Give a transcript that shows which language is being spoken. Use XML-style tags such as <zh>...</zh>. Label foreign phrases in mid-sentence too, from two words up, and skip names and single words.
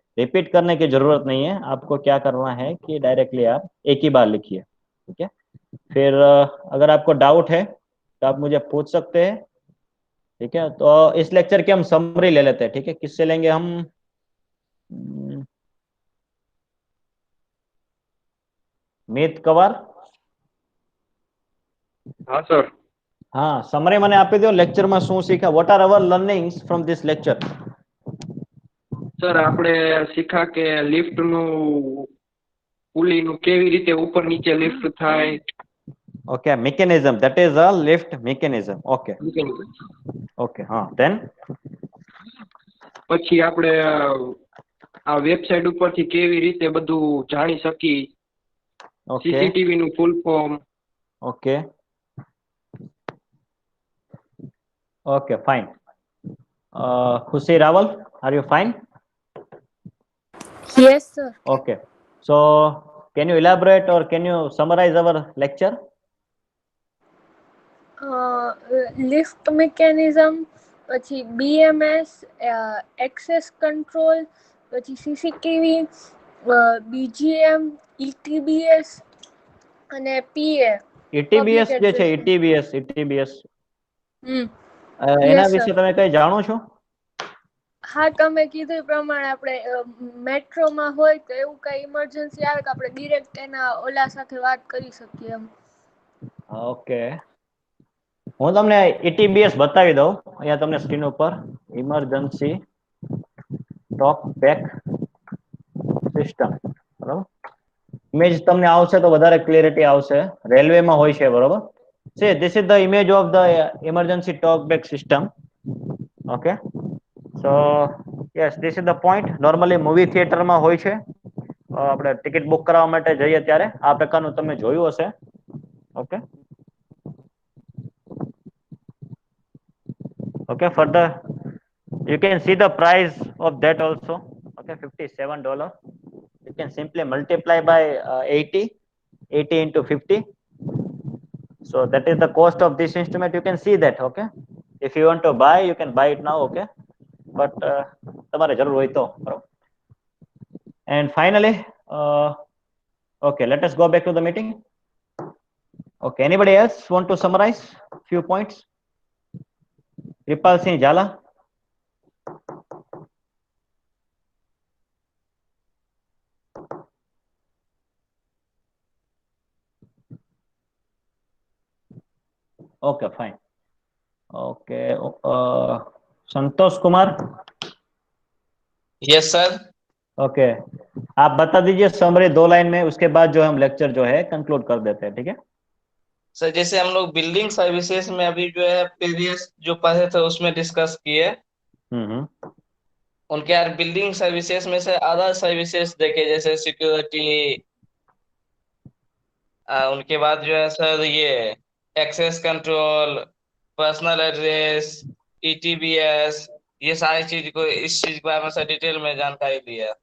<hi>रिपीट करने की जरूरत नहीं है, आपको क्या करना है कि डायरेक्टली आप एक ही बार लिखिए, ठीक है। फिर अगर आपको डाउट है तो आप मुझे पूछ सकते हैं, ठीक है। तो इस लेक्चर की हम समरी ले लेते हैं, ठीक है। किससे लेंगे हम? मीत कवर।</hi> <gu>હા સર. હા, સમરી મને આપી દો, લેક્ચરમાં શું શીખ્યા?</gu> <en>what are our learnings from this lecture?</en> <gu>સર આપણે શીખા કે લિફ્ટ નું પુલીનું કેવી રીતે ઉપર નીચે લિફ્ટ થાય.</gu> <en>Okay, mechanism, that is a lift mechanism. Okay, okay, then</en> <gu>પછી આપણે આ વેબસાઇટ ઉપરથી કેવી રીતે બધું જાણી શકી. okay, સીસીટીવી નું</gu> <en>full form. okay, okay, fine. Khushi Rawal, are you fine? Yes, sir. Okay, so can you elaborate or can you summarize our lecture? Lift mechanism, પછી BMS, access control,</en> <gu>પછી CCTV, BGM, ETBS અને PA. ETBS જે છે, ETBS Yes, એના sir. વિશે તમે કઈ જાણો છો? હા, તમે કીધું એ પ્રમાણે આપણે મેટ્રોમાં હોય તો એવું કઈ ઇમરજન્સી આવે કે આપણે ડિરેક્ટ એના ઓલા સાથે વાત કરી શકીએ એમ. ઓકે, હું તમને ETBS બતાવી દઉં અહીંયા તમને સ્ક્રીન ઉપર.</gu> <en>emergency talk back system,</en> <gu>બરાબર. ઇમેજ તમને આવશે તો વધારે ક્લિયરિટી આવશે. રેલવેમાં હોય છે, બરાબર.</gu> <en>See, this is the image of the emergency talkback system. Okay, so yes, this is the point. Normally movie theater</en> <gu>માં હોય છે, આપણે ટિકિટ બુક કરાવવા માટે જઈએ ત્યારે આ પ્રકારનું તમે જોયું હશે.</gu> <en>Okay, okay, further you can see the price of that also. Okay, $57. You can simply multiply by 80 into 50. So that is the cost of this instrument. You can see that. Okay, if you want to buy, you can buy it now. Okay, but</en> <gu>તમારે જરૂર હોય તો, બરાબર.</gu> <en>And finally, okay, let us go back to the meeting. Okay, anybody else want to summarize few points? Kripal Singh Jala. Okay, fine. Okay, Santosh Kumar. Yes, sir.</en> <hi>Okay, आप बता दीजिए समरी 2 लाइन में, उसके बाद जो हम लेक्चर जो है कंक्लूड कर देते हैं, ठीक है? सर जैसे हम लोग</hi> <en>building services</en> <hi>में अभी जो है प्रीवियस जो पढ़े थे उसमें डिस्कस किए, उनके यार</hi> <en>building services</en> <hi>में से</hi> <en>other services</en> <hi>देखे जैसे सिक्योरिटी, उनके बाद जो है सर ये</hi> <en>access control, personal address,</en> <hi>ETBS, ये सारी चीज को इस चीज के बारे में सर डिटेल में जानकारी दी है।</hi>